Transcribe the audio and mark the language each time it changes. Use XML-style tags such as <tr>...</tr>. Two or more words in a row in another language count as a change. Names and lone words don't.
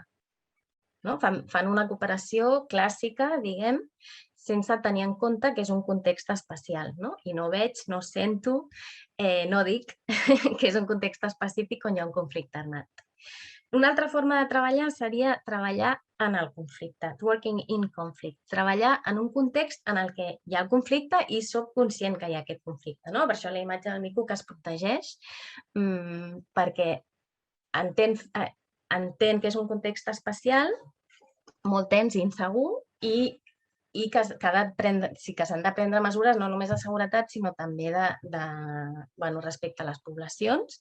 <ca>Fan una cooperació clàssica, diguem, sense tenir en compte que és un context especial. I no veig, no sento, no dic que és un context específic on hi ha un conflicte armat. Una altra forma de treballar seria treballar en el conflicte,</ca> <en>working in conflict,</en> <ca>treballar en un context en el que hi ha el conflicte i soc conscient que hi ha aquest conflicte. Per això la imatge del mico que es protegeix, perquè entén que és un context especial, molt tens i insegur, i que sí que s'han de prendre mesures no només de seguretat, sinó també respecte a les poblacions.</ca>